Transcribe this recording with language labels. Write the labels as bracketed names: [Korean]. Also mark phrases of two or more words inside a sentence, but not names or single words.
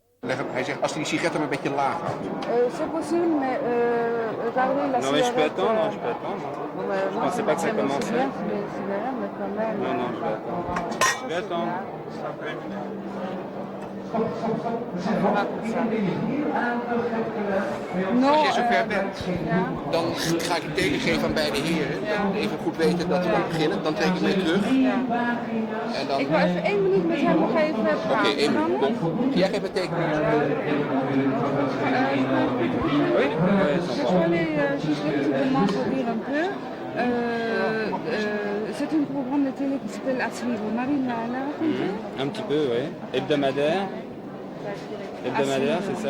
[Dutch] Hij zegt als hij die sigaretten maar een beetje laag houdt. [French] C'est possible, mais regardez la Non mais je peux cigarette. attendre, je peux attendre. Bon, ben, Je moi, pensais pas que ça j'aime aussi commençait. bien les cigarettes, mais quand même. Non, non, je vais attendre. Je vais attendre. Non, [Dutch] Als jij zover bent, ja. dan ga ik de teken geven aan beide heren. Even goed weten dat we gaan beginnen. Dan trek ik mee terug. Ja. En dan... Ik wil even 1 minuut met hem nog even praten. Oké, 1 minuut. Kom. Jij geeft het teken. [French] Oui. Je peux aller juste rapidement pour dire un peu. C'est une programme de télé qui s'appelle À suivre. Marine l'a raconté. Un petit peu, oui. Hebdomadaire. Hebdomadaire, c'est ça?